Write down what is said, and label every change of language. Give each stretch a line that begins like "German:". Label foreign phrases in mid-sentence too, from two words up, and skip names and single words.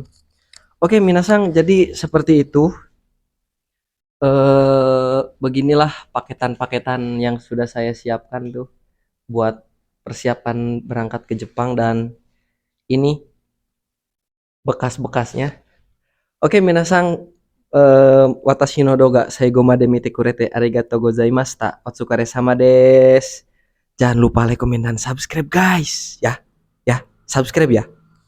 Indonesian: Oke minasang, jadi seperti itu. Beginilah paketan-paketan yang sudah saya siapkan tuh buat persiapan berangkat ke Jepang, dan ini bekas-bekasnya.
Japanese: Oke みなさん、私の動画最後まで見てくれてありがとうございました. お疲れ様です.
Indonesian: Jangan lupa like, komen, dan subscribe guys. Ya, ya, subscribe ya.